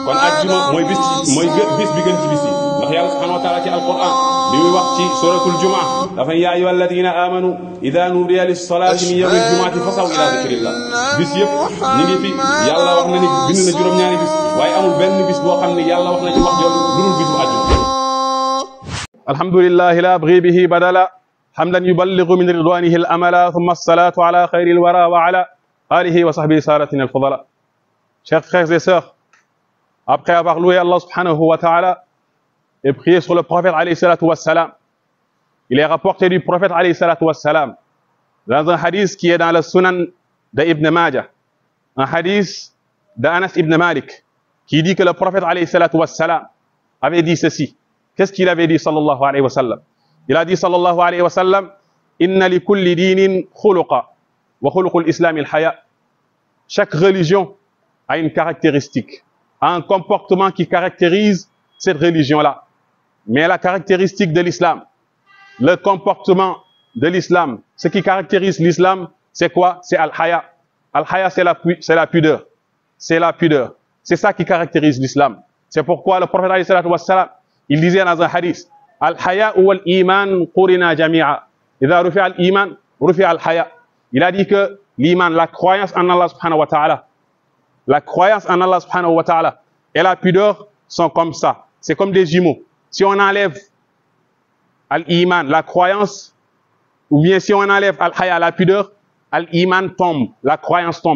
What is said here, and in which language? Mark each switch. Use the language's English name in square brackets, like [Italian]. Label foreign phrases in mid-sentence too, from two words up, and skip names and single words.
[Wolof] kon àjjuma mooy bis bi gën ci bis yi ndax yàlla [Arabic] سبحانه وتعالى [Wolof] ci alquran bi muy wax ci [Arabic] سورة الجمعة [Wolof] dafa [Arabic] يا أيها الذين آمنوا إذا نودي للصلاة من يوم الجمعة فاسعوا إلى ذكر الله. [Wolof] bis yëpp ñu ngi fi yàlla wax na ni bind na juróom-ñaari bis waaye amul benn bis boo xam ne yàlla wax na ci wax jooju lu dul bisu àjjuma. [Arabic] الحمد لله لا أبغي به بدلا حمدا يبلغ من رضوانه الأملا ثم الصلاة على خير الورى وعلى آله وصحبه سراة الفضلاء. [French] Chers frères et sœurs, après avoir loué Allah [Arabic] سبحانه وتعالى [French] et prié sur le prophète [Arabic] عليه الصلاة والسلام, [French] il est rapporté du prophète [Arabic] عليه الصلاة والسلام [French] dans un hadith qui est dans le Sunan de Ibn Majah, un hadith d'Anas ibn Malik qui dit que le prophète alayhi salatu wa salam avait dit ceci. Qu'est-ce qu'il avait dit [Arabic] صلى الله عليه وسلم? [French] Il a dit [Arabic] صلى الله عليه وسلم: إن لكل دين خلقا وخلق الإسلام الحياء. [French] Chaque religion a une caractéristique, a un comportement qui caractérise cette religion-là. Mais la caractéristique de l'islam, le comportement de l'islam, ce qui caractérise l'islam, c'est quoi? C'est al-haya. Al-haya, c'est la pudeur. C'est la pudeur. C'est ça qui caractérise l'islam. C'est pourquoi le prophète [Arabic] عليه الصلاة والسلام, [French] il disait dans un hadith: [Arabic] الحياء والإيمان قرنا جميعا. إذا رفع الإيمان رفع الحياء. [French] Il a dit que l'iman, la croyance en Allah [Arabic] سبحانه وتعالى, [French] la croyance en Allah [Arabic] سبحانه وتعالى [French] et la pudeur sont comme ça. C'est comme des jumeaux. Si on enlève al-iman, la croyance, ou bien si on enlève al-haya, la pudeur, al-iman tombe, la croyance tombe.